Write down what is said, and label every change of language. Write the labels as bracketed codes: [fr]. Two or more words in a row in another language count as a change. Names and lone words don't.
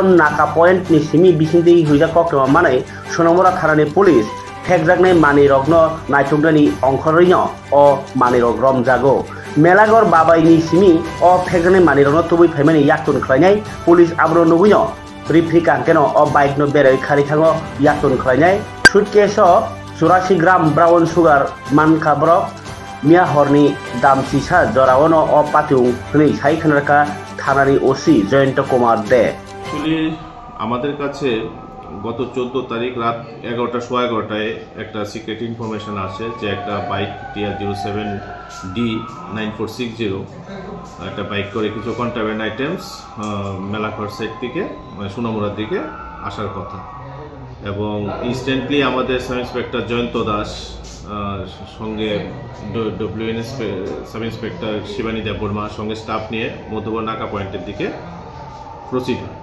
[trp] नाका पॉइंट नि सिमी बिसिंदि हुइजा कक्रमा मानै सोनामुरा थानानि पुलिस ठेकजागनाय मानिरगनो नायथुगनानि अंखरैनो अ मानिरग रमजागो मेलागर बाबाइनि सिमी अ फेकजागनाय मानिरगनो तुबै फाइमानि याक्तुन खलायनाय पुलिस आब्रो नुगुइनो रिफ्रि कांकेनो अ बाइकनो बेरै खारिथाङो याक्तुन खलायनाय सुटकेसो 84 ग्राम [en] brown sugar [trp] मानखाब्रक मिया हरनि दाम सिसा जरावनो अ पातिउ हनै साइखनरका थानानि ओसि जयন্ত कुमार दे [bn] আমাদের কাছে গত 14 তারিখ রাত 11টা সোয়া 11টায় একটা [en] secret information [bn] আসে যে একটা বাইক TR07D9460 একটা বাইক করে কিছু [en] contraband items [bn] মেলাঘর সাইড থেকে সোনামুড়ার দিকে আসার কথা এবং ইনস্ট্যান্টলি আমাদের [en] sub inspector [bn] জয়ন্ত দাস সঙ্গে ডব্লিউএনএস [en] sub inspector [bn] শিবানী দেববর্মা সঙ্গে স্টাফ নিয়ে মধুবন নাকা পয়েন্টের দিকে প্রসিড হয়।